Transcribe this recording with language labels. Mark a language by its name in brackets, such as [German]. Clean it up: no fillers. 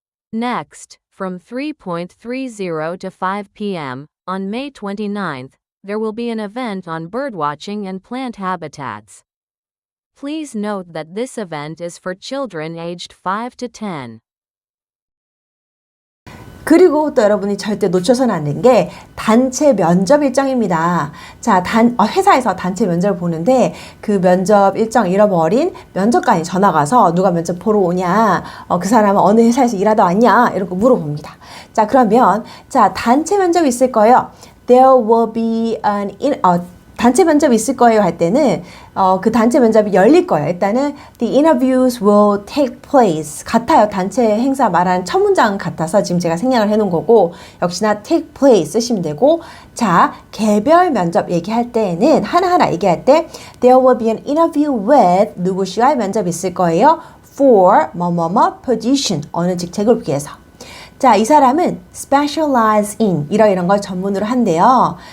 [English] Next, from 3:30 to 5 p.m., on May 29th, there will be an event on birdwatching and plant habitats. Please note that this event is for children aged 5 to 10. [Korean] 그리고 또 여러분이 절대 놓쳐서는 안 되는 게 단체 면접 일정입니다. 자, 회사에서 단체 면접을 보는데 그 면접 일정 잃어버린 면접관이 전화가 와서 누가 면접 보러 오냐, 그 사람은 어느 회사에서 일하다 왔냐, 이렇게 물어봅니다. 자, 그러면 자, 단체 면접이 있을 거예요. [English] There will be [Korean] 단체 면접이 있을 거예요 할 때는 그 단체 면접이 열릴 거예요. 일단은 [English] the interviews will take place [Korean] 같아요. 단체 행사 말하는 첫 문장 같아서 지금 제가 생략을 해놓은 거고 역시나 [English] take place [Korean] 쓰시면 되고 자 개별 면접 얘기할 때는 하나하나 얘기할 때 [English] there will be an interview with [Korean] 누구씨와의 면접이 있을 거예요. for 뭐뭐뭐 position 어느 직책을 위해서 자, 이 사람은 [English] specialize in [Korean] 이런 걸 전문으로 한대요.